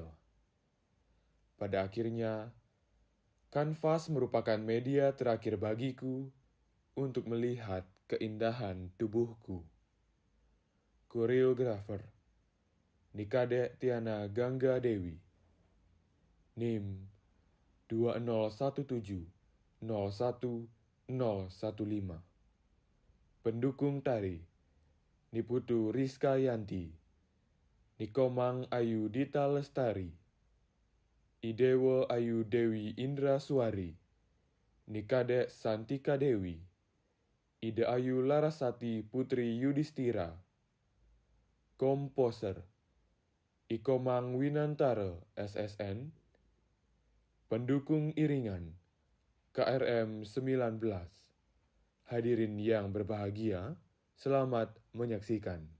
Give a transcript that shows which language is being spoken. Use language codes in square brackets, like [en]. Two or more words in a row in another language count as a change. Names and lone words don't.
[id] Pada akhirnya, kanvas merupakan media terakhir bagiku untuk melihat keindahan tubuhku. Koreografer Nikade Tiana Gangga Dewi, NIM 201701015. Pendukung tari Niputu Rizka Yanti, Nikomang Ayu Dita Lestari, Idewo Ayu Dewi Indra Suari, Nikade Santika Dewi, Ide Ayu Larasati Putri Yudhistira. Komposer Ikomang Winantara SSN. Pendukung iringan KRM 19. Hadirin yang berbahagia, selamat menyaksikan.